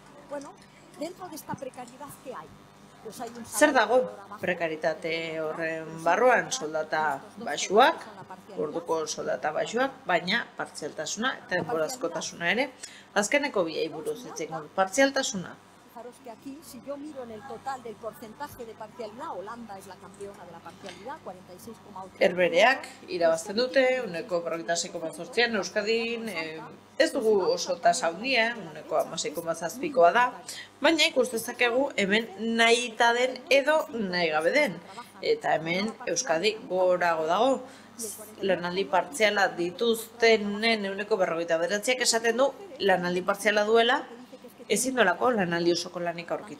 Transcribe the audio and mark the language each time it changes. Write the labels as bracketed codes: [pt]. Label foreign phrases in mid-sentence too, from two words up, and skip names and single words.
[eu] Zer dago prekaritate horren barruan? Soldata baxuak, orduko soldata baxuak, baina partzialtasuna eta denborazkotasuna ere. Azkeneko biei buruz hitz egingo dut. Partzialtasuna. [es] Fijaros que aquí, si yo miro en el total del porcentaje de parcialidad, Holanda es la campeona de la parcialidad, 46,8. [eu] Herbereak irabazten dute, 46,8an, Euskadin ez dugu oso tasa handia, 16,7koa da, baina ikustezakegu hemen nahita den edo nahi gabe den. Eta hemen Euskadi gorago dago. Lanaldi partziala dituztenen 49%ak esaten du lanaldi partziala duela, ezin dolako lanaldi osoko lanik aurkitu.